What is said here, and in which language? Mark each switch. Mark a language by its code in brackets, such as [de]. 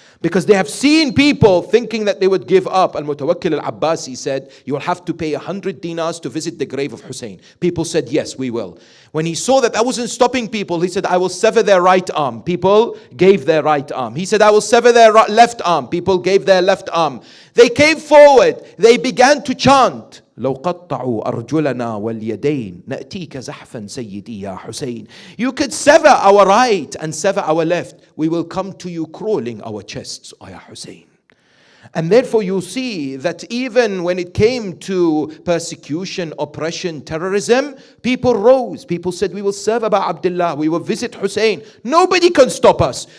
[en] Because they have seen people thinking that they would give up. Al-Mutawakkil al-Abbasi said, you will have to pay 100 dinars to visit the grave of Hussein. People said, yes, we will. When he saw that wasn't stopping people, he said, I will sever their right arm. People gave their right arm. He said, I will sever their left arm. People gave their left arm. They came forward. They began to chant, [ar] لو قطعوا أرجلنا واليدين نأتيك زحفا سيدي يا حسين. [en] You could sever our right and sever our left. We will come to you crawling our chests, O Ya Hussein. And therefore you see that even when it came to persecution, oppression, terrorism, people rose. People said, we will serve Aba Abdullah. We will visit Hussein. Nobody can stop us.